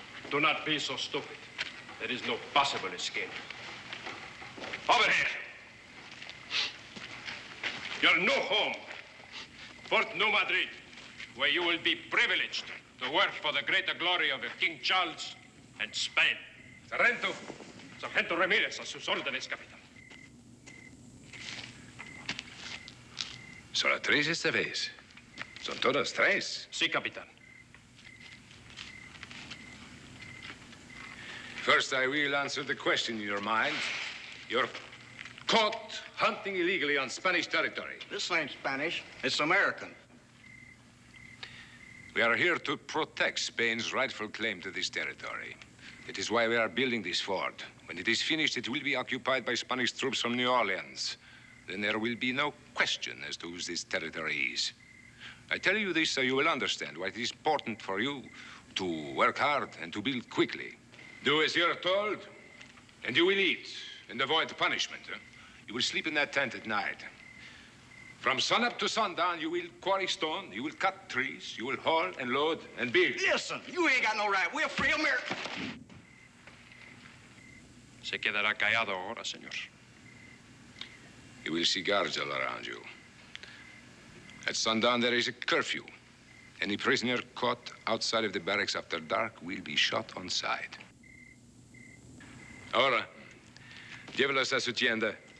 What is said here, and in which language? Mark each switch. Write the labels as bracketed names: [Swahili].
[English] Do not be so stupid. There is no possible escape. Over here. Your new home, Fort New Madrid, where you will be privileged to work for the greater glory of King Charles and Spain. [Spanish] Sargento Ramírez, a sus órdenes, capitán. Solo tres esta vez. Son todos tres. Sí, capitán. [English] First, I will answer the question in your mind. You're caught hunting illegally on Spanish territory. This ain't Spanish. It's American. We are here to protect Spain's rightful claim to this territory. It is why we are building this fort. When it is finished, it will be occupied by Spanish troops from New Orleans. Then there will be no question as to whose this territory is. I tell you this so you will understand why it is important for you to work hard and to build quickly. Do as you're told, and you will eat and avoid punishment. You will sleep in that tent at night. From sunup to sundown, you will quarry stone, you will cut trees, you will haul and load and build. Listen, you ain't got no right. We're free Americans. [Spanish] Se quedará callado ahora, señor. [English] You will see guards all around you. At sundown, there is a curfew. Any prisoner caught outside of the barracks after dark will be shot on sight. [Spanish] Ahora, llévelos a su tienda.